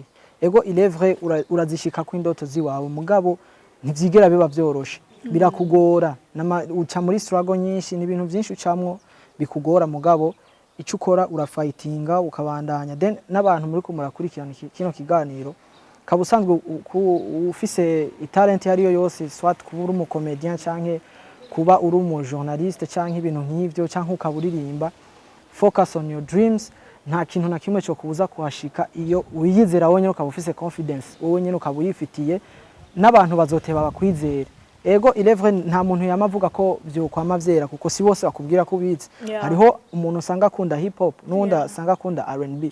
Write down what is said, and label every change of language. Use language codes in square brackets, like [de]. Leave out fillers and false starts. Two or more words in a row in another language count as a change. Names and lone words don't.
[rn] Ego [fr] il est vrai [rn] urazishika ku indoto ziwawe, mugabo ntivyigera biba vyoroshe, birakugora, uca muri struggle nyinshi, n'ibintu byinshi ucamwo bikugora, mugabo icyo ukora urafightinga ukabandanya. Then n'abantu muri ko murakurikirana kino kiganiro, kaba usanzwe ufise talent yariyo yose, soit kuba uri umukomedian canke kuba uri umu journaliste canke ibintu nk'ivyo, canke ukaburirimba, [en] focus on your dreams. [rn] Nta kintu na kimwe cyo kubuza kuhashika iyo uyizera wowe nyene, ukaba ufise confidence wowe nyene, ukaba uyifitiye, n'abantu bazoteba bakwizera. Ego [fr] il est vrai [rn] nta muntu yamavuga ko byo kwama vyera, kuko si bose bakubwira ko bizi. Hariho umuntu usanga akunda hip hop, n'undi asanga akunda R&B.